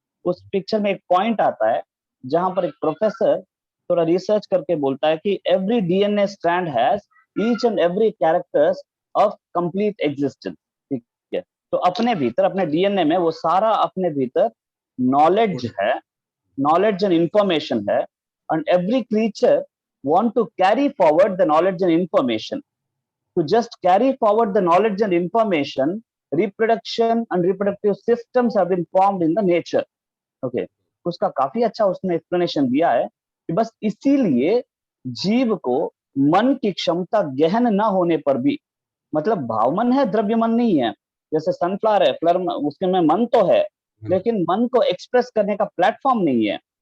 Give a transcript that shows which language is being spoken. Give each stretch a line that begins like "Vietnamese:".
Hindi: उस पिक्चर में एक पॉइंट आता है जहां पर एक प्रोफेसर थोड़ा रिसर्च करके बोलता है कि
English: every DNA strand has each and every characters of complete existence,
Hindi: ठीक है। तो अपने भीतर, अपने DNA में वो सारा अपने भीतर नॉलेज है, नॉलेज एंड इंफॉर्मेशन है,
English: And every creature want to carry forward the knowledge and information. To just carry forward the knowledge and information, reproduction and reproductive systems have been formed in the nature.
Hindi: Okay, उसका काफी अच्छा उसने explanation दिया है कि बस इसीलिए जीव को मन की क्षमता गहन न होने पर भी, मतलब भावमन है, द्रव्यमन नहीं है। जैसे सनफ्लावर है, फ्लर उसके में मन तो है लेकिन मन को एक्सप्रेस करने का प्लेटफॉर्म नहीं है।